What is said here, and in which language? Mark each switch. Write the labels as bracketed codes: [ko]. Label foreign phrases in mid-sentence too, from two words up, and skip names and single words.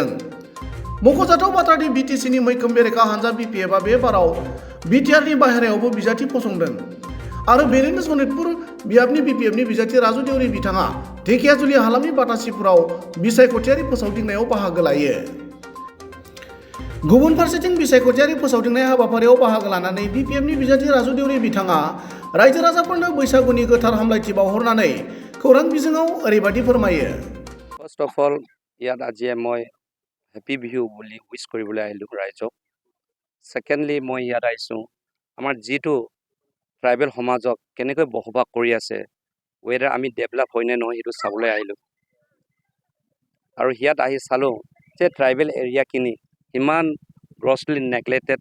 [brx] मख'जाथाव बाथ्रादि बिटिसिनि मैखोम बेरेखा हान्जा बिपिएफआ बे बाराव बिटिआरनि बाहेरायावबो बिजाथि फसंदों आरो बेनिनो सनितपुर बियाबनि बिपिएफनि बिजाथि राजु देउरि बिथाङा ढेकियाजुलि हालामनि बाटासिपुराव बिसायख'थियारि फोसावदिंनायाव बाहागो लायो। गुबुन फारसेथिं बिसायख'थियारि फोसावदिंनाय हाबाफारियाव बाहागो लानानै बिपिएफनि बिजाथि राजु देउरि बिथाङा रायजो राजाफोरनो बैसागुनि गोथार हामलायथि बावहरनानै खौरां बिजोङाव ओरैबायदि फोरमायो। [en] First of all [as] ইয়াত আজি মই হেপী বিহু বুলি উইশ কৰিবলৈ আহিলোঁ ৰাইজক। ছেকেণ্ডলি মই ইয়াত আহিছোঁ আমাৰ যিটো ট্ৰাইবেল সমাজক কেনেকৈ বসবাস কৰি আছে, ৱেডাৰ আমি ডেভেলপ হয়নে নহয় সেইটো চাবলৈ আহিলোঁ। আৰু ইয়াত আহি চালোঁ যে ট্ৰাইবেল এৰিয়াখিনি ইমান [en] grossly neglected.